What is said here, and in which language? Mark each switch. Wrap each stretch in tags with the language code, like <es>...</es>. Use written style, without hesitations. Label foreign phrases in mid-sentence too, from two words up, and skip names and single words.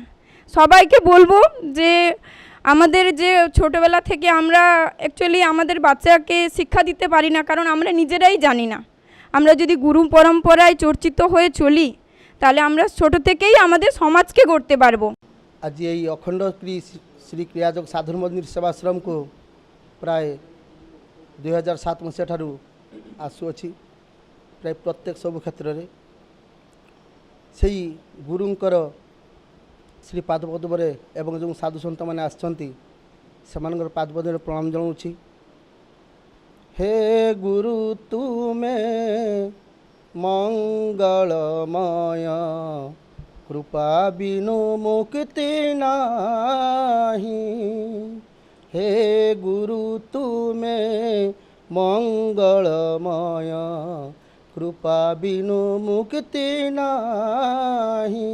<bn>সবাইকে বলবো যে আমাদের যে ছোটোবেলা থেকে আমরা অ্যাকচুয়ালি আমাদের বাচ্চাকে শিক্ষা দিতে পারি না, কারণ আমরা নিজেরাই জানি না। আমরা যদি গুরু পরম্পরায় চর্চিত হয়ে চলি তাহলে আমরা ছোট থেকেই আমাদের সমাজকে গড়তে পারবো। আজ এই</bn> <or>অখণ্ড শ্রী ক্রিয়াযোগ ସାଧୁ ମନ୍ଦିର ସେବାଶ୍ରମକୁ ପ୍ରାୟ 2007 ମସିହା ଠାରୁ ଆସୁଅଛି। ପ୍ରାୟ ପ୍ରତ୍ୟେକ ସବୁ କ୍ଷେତ୍ରରେ ସେହି ଗୁରୁଙ୍କର ଶ୍ରୀ ପାଦପଦ୍ମରେ ଏବଂ ଯେଉଁ ସାଧୁ ସନ୍ତମାନେ ଆସିଛନ୍ତି ସେମାନଙ୍କର ପାଦପଦ୍ମରେ ପ୍ରଣାମ ଜଣାଉଛି। ହେ ଗୁରୁ ତୁମେ ମଙ୍ଗଳମୟ, କୃପା ବିନୁ ମୁକ୍ତି ନାହି। ହେ ଗୁରୁ ତୁମେ ମଙ୍ଗଳମୟ, କୃପା ବିନୁ ମୁକ୍ତି ନାହି।</or>